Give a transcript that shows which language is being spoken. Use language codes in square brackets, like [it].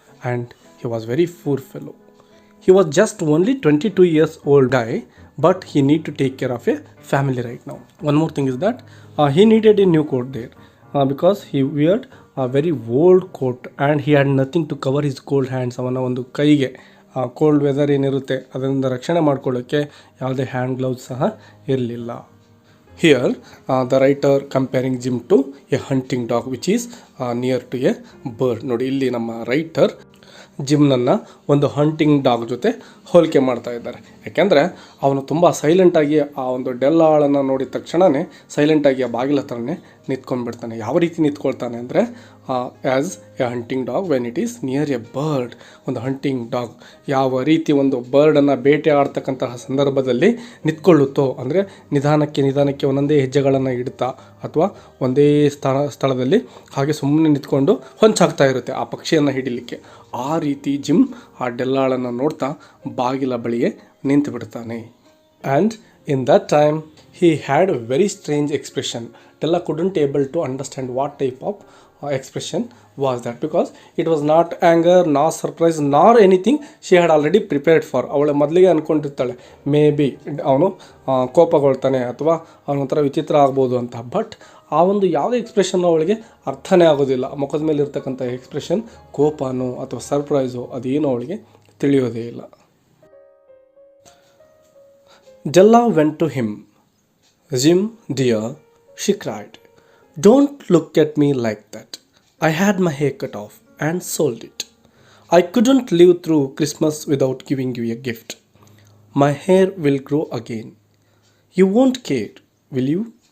[en] And he was very poor fellow. He was just only 22 years old guy, but he need to take care of a family right now. One more thing is that he needed a new coat there because he wore a very old coat and he had nothing to cover his cold hands. [kn] ಅವನ ಒಂದು ಕೈಗೆ cold weather ಏನಿರುತ್ತೆ ಅದರಿಂದ ರಕ್ಷಣೆ ಮಾಡ್ಕೊಳ್ಳೋಕ್ಕೆ ಯಾವುದೇ hand gloves ಸಹ ಇರಲಿಲ್ಲ. [en] Here, the writer comparing Jim to a hunting dog which is near to a bird. [kn] ನೋಡಿ, ಇಲ್ಲಿ ನಮ್ಮ ರೈಟರ್ ಜಿಮ್ನನ್ನು ಒಂದು ಹಂಟಿಂಗ್ ಡಾಗ್ ಜೊತೆ ಹೋಲಿಕೆ ಮಾಡ್ತಾ ಇದ್ದಾರೆ. ಯಾಕೆಂದರೆ ಅವನು ತುಂಬ ಸೈಲೆಂಟಾಗಿ ಆ ಒಂದು ಡೆಲ್ಲಾಳನ್ನು ನೋಡಿದ ತಕ್ಷಣವೇ ಸೈಲೆಂಟಾಗಿ ಆ ಬಾಗಿಲ ಹತ್ರನೇ ನಿಂತ್ಕೊಂಡ್ಬಿಡ್ತಾನೆ. ಯಾವ ರೀತಿ ನಿಂತ್ಕೊಳ್ತಾನೆ ಅಂದರೆ [en] As a hunting dog when it is near a bird. [kn] ಒಂದು ಹಂಟಿಂಗ್ ಡಾಗ್ ಯಾವ ರೀತಿ ಒಂದು ಬರ್ಡನ್ನು ಬೇಟೆ ಆಡ್ತಕ್ಕಂತಹ ಸಂದರ್ಭದಲ್ಲಿ ನಿಂತ್ಕೊಳ್ಳುತ್ತೋ, ಅಂದರೆ ನಿಧಾನಕ್ಕೆ ಒಂದೊಂದೇ ಹೆಜ್ಜೆಗಳನ್ನು ಇಡ್ತಾ ಅಥವಾ ಒಂದೇ ಸ್ಥಳದಲ್ಲಿ ಹಾಗೆ ಸುಮ್ಮನೆ ನಿಂತ್ಕೊಂಡು ಹೊಂಚಾಗ್ತಾ ಇರುತ್ತೆ ಆ ಪಕ್ಷಿಯನ್ನು ಹಿಡಿಲಿಕ್ಕೆ. ಆ ರೀತಿ ಜಿಮ್ ಆ ಡೆಲ್ಲಾಳನ್ನು ನೋಡ್ತಾ ಬಾಗಿಲ ಬಳಿಯೇ ನಿಂತು ಬಿಡ್ತಾನೆ. [en] And in that time he had a very strange expression. Della couldn't able to understand what type of expression was that, because it was not anger, nor surprise, nor anything she had already prepared for. [kn] ಅವಳು ಮೊದಲಿಗೆ ಅಂದ್ಕೊಂಡಿರ್ತಾಳೆ may be ಅವನು ಕೋಪಗೊಳ್ತಾನೆ ಅಥವಾ ಅವನೊಂಥರ ವಿಚಿತ್ರ ಆಗ್ಬೋದು ಅಂತ. But ಆ ಒಂದು ಯಾವುದೇ ಎಕ್ಸ್ಪ್ರೆಷನ್ನು ಅವಳಿಗೆ ಅರ್ಥನೇ ಆಗೋದಿಲ್ಲ. ಮುಖದ ಮೇಲೆ ಇರ್ತಕ್ಕಂಥ ಎಕ್ಸ್ಪ್ರೆಷನ್ ಕೋಪನೋ ಅಥವಾ ಸರ್ಪ್ರೈಸೋ ಅದೇನೋ ಅವಳಿಗೆ ತಿಳಿಯೋದೇ ಇಲ್ಲ. [en] Della went to him. Jim, dear, she cried, don't look at me like that. I had my hair cut off and sold it. I couldn't live through Christmas without giving you a gift. My hair will grow again. You won't care, will you?